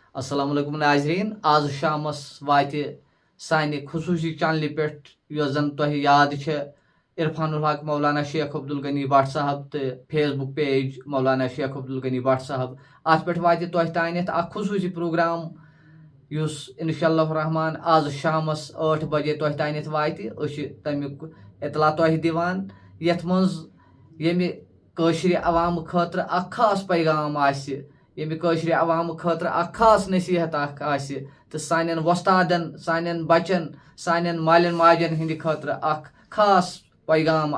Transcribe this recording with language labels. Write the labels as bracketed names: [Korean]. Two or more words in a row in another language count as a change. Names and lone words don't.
[Urdu] السلام علیکم ناظرین، [Kashmiri] آز شامس وات سانہ خصوصی چینل پہ یس زن تہ یاد عرفان الحق مولانا شیخ عبدالغنی بٹ صاحب تو فیس بک پیج مولانا شیخ عبدالغنی بٹ صاحب ات پہ وات تہ تانیتھ اخ خصوصی پروگرام یس [Arabic] انشاء اللہ الرحمن [Kashmiri] آز شامس 8 بجے تہ تانیتھ وات تمیک اطلاع تہ دیوان یتھ منز یمہ کٲشرِ عوام خاطر اخ خاص پیغام آسہِ یمہ کٲشرِ عوام خاطر اخ خاص نصیحت اخ آسہِ تو سانٮ۪ن وۄستادن سانٮ۪ن بچن سانٮ۪ن مالٮ۪ن ماجن ہٕنٛدِ خٲطرٕ اخ خاص پیغام